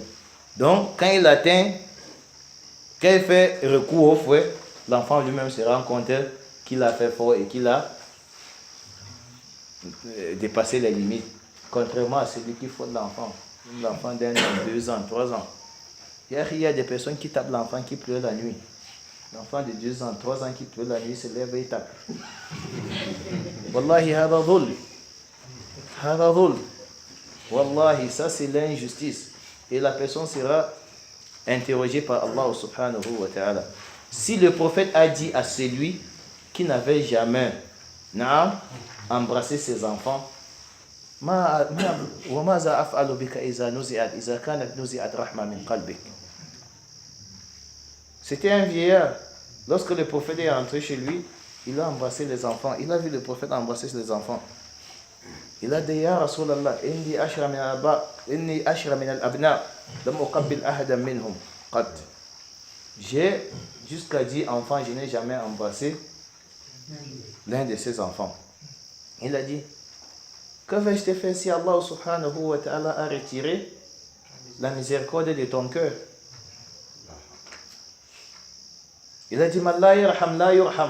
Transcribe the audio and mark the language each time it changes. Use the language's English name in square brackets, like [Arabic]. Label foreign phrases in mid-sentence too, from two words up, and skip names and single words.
[French] Donc quand il atteint, quand il fait recours au fouet, l'enfant lui-même se rend compte qu'il a fait fort et qu'il a dépassé les limites. Contrairement à celui qui faute l'enfant d'un an, 2 ans, 3 ans. Il y a des personnes qui tapent l'enfant qui pleure la nuit. L'enfant de 2 ans, 3 ans qui pleure la nuit se lève et tape. [Arabic] والله، هذا ذل. هذا ذل. [French] Wallahi, ça c'est l'injustice. Et la personne sera interrogée par Allah [Arabic] سبحانه وتعالى. [French] Si le prophète a dit à celui qui n'avait jamais embrassé ses enfants, c'était un vieillard. Lorsque le prophète est entré chez lui, il a embrassé les enfants. Il a vu le prophète embrasser les enfants. Il a dit, [Arabic] يا رسول الله، إني عشرة من الأبناء، لم أقبل أحدا منهم قط. [French] J'ai jusqu'à 10 enfants, je n'ai jamais embrassé l'un de ses enfants. Il a dit, que vais-je te faire si Allah [Arabic] سبحانه وتعالى [French] a retiré la miséricorde de ton cœur? Il a dit, [Arabic] لا يرحم، لا يرحم.